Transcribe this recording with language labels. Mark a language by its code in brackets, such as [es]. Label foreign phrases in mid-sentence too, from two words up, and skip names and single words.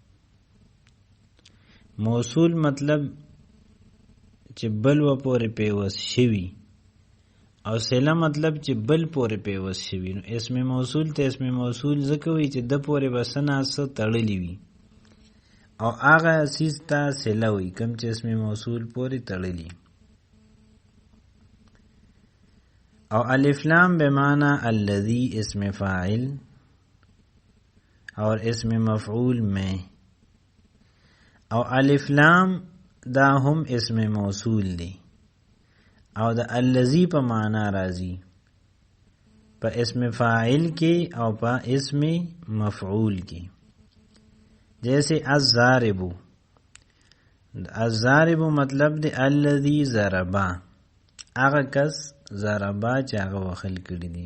[ps] موصول مطلب چې بل و پورې پیوست شوي، او صله مطلب چې بل پورې پیوست شوي. نو اسم موصول ته اسم موصول ځکه وي چې د پورې بس نه څه تړلی وي، او هغه څیز ته صله وي کوم چې اسم موصول پورې تړلی. [ur] او الف لام بمعنى الذي اسم فاعل اور اسم مفعول میں. [ps] او الف لام دا هم اسم موصول دی. او دا الذي په معنا راځي په اسم فاعل کې او په اسم مفعول کې. جیسے الضارب، الضارب مطلب دی [ar] الذي ضربا، [ps] هغه کس ضربا چې هغه وخل کړي دي.